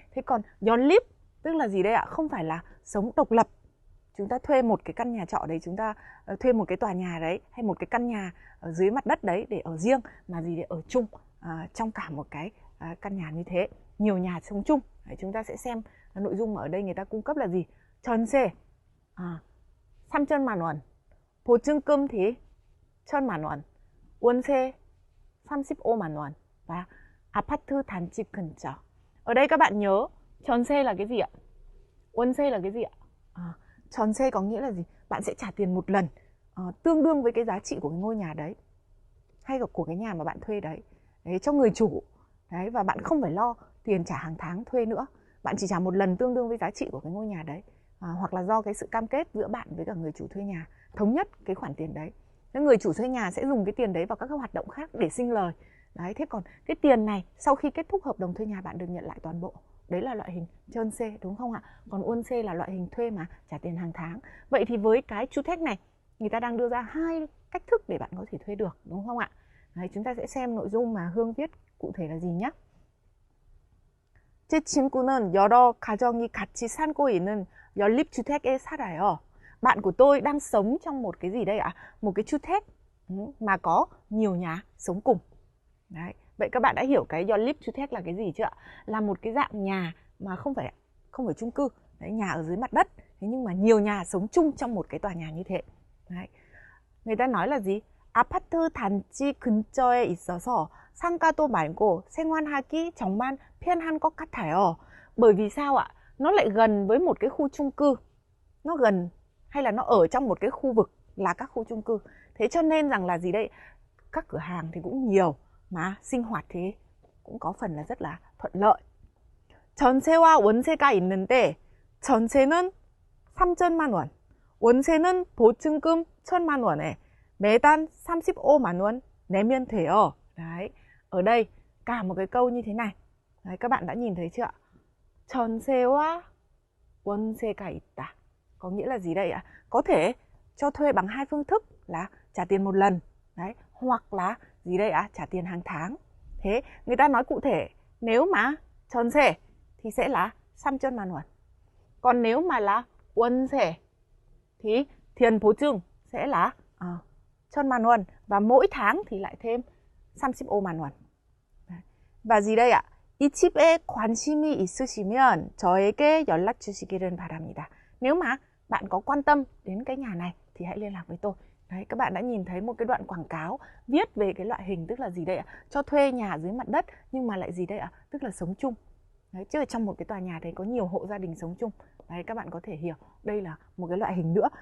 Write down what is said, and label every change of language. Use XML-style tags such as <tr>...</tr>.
<vi>Thế còn 연립 tức là gì đây ạ? Không phải là sống độc lập. Chúng ta thuê một cái căn nhà trọ đấy, chúng ta thuê một cái tòa nhà đấy, hay một cái căn nhà ở dưới mặt đất đấy để ở riêng, mà gì để ở chung trong cả một cái căn nhà như thế. Nhiều nhà sống chung. Đấy, chúng ta sẽ xem nội dung mà ở đây người ta cung cấp là gì.</vi> <ko>전세 3천만 원, 보증금 thì 1,000만 원, 월세 35만 원 và 아파트 단지 근처.</ko> <vi>Ở đây các bạn nhớ 전세 là cái gì ạ? 월세 là cái gì ạ? 전세 có nghĩa là gì? Bạn sẽ trả tiền một lần tương đương với cái giá trị của cái ngôi nhà đấy, hay là của cái nhà mà bạn thuê đấy, cho người chủ. Đấy, và bạn không phải lo tiền trả hàng tháng thuê nữa. Bạn chỉ trả một lần tương đương với giá trị của cái ngôi nhà đấy. Hoặc là do cái sự cam kết giữa bạn với cả người chủ thuê nhà, thống nhất cái khoản tiền đấy. Thế người chủ thuê nhà sẽ dùng cái tiền đấy vào các hoạt động khác để sinh lời. Đấy, thế còn cái tiền này sau khi kết thúc hợp đồng thuê nhà bạn được nhận lại toàn bộ. Đấy là loại hình 전세, đúng không ạ? Còn 월세 là loại hình thuê mà trả tiền hàng tháng. Vậy thì với cái 주택 này, người ta đang đưa ra hai cách thức để bạn có thể thuê được, đúng không ạ? Đấy, chúng ta sẽ xem nội dung mà Hương viết cụ thể là gì nhé.</vi> <ko>제 친구는 여러 가정이 같이 살고 있는 연립주택에 살아요.</ko> <vi>Bạn của tôi đang sống trong một cái gì đây ạ? Một cái 주택 mà có nhiều nhà sống cùng. Đấy. Vậy các bạn đã hiểu cái 연립주택 là cái gì chưa ạ? Là một cái dạng nhà mà không phải chung cư. Đấy, nhà ở dưới mặt đất. Thế nhưng mà nhiều nhà sống chung trong một cái tòa nhà như thế. Đấy. Người ta nói là gì?</vi> <ko>아파트 단지 근처에 있어서 상가도 말고 생활하기 정말 편한 것 같아요.</ko> <vi>Bởi vì sao ạ? Nó lại gần với một cái khu chung cư. Nó gần hay là nó ở trong một cái khu vực là các khu chung cư. Thế cho nên rằng là gì đây? Các cửa hàng thì cũng nhiều mà sinh hoạt thì cũng có phần là rất là thuận lợi.</vi> <ko>전세와 월세가 있는데 전세는 3천만 원, 월세는 보증금 1,000만 원에 매달 35만 원 내면 돼요.</ko> <vi>Đấy, ở đây cả một cái câu như thế này. Đấy, các bạn đã nhìn thấy chưa ạ?</vi> <ko>전세와 월세가 있다.</ko> <vi>Có nghĩa là gì đây ạ? Có thể cho thuê bằng hai phương thức là trả tiền một lần, đấy, hoặc là gì đây ạ? Trả tiền hàng tháng. Thế người ta nói cụ thể, nếu mà 전세 thì sẽ là 3천만 원. Còn nếu mà là 월세 thì tiền 보증 sẽ là 1,000만 원 và mỗi tháng thì lại thêm 35만 원. Và gì đây ạ?</vi> <ko>이 집에 관심이 있으시면 저에게 연락 주시기를 바랍니다.</ko> <vi>Nếu mà bạn có quan tâm đến cái nhà này thì hãy liên lạc với tôi. Đấy, các bạn đã nhìn thấy một cái đoạn quảng cáo viết về cái loại hình, tức là gì đây ạ? Cho thuê nhà dưới mặt đất, nhưng mà lại gì đây ạ? Tức là sống chung. Đấy, chứ ở trong một cái tòa nhà đấy có nhiều hộ gia đình sống chung. Đấy, các bạn có thể hiểu đây là một cái loại hình nữa.</vi>